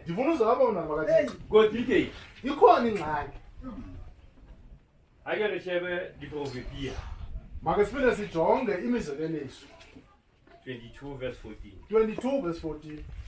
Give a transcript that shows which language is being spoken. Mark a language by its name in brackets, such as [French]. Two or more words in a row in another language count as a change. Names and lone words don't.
[Xhosa] Ndifuna uzaba wona wakaThixo. [Southern Sotho] Kotsi ke [Xhosa] Ikhona ingxaki. [Southern Sotho] ha ke re shebe diprofetia [Xhosa] Make siphinde sijonge imizekeliso. 22 verse 14. 22 verse 14.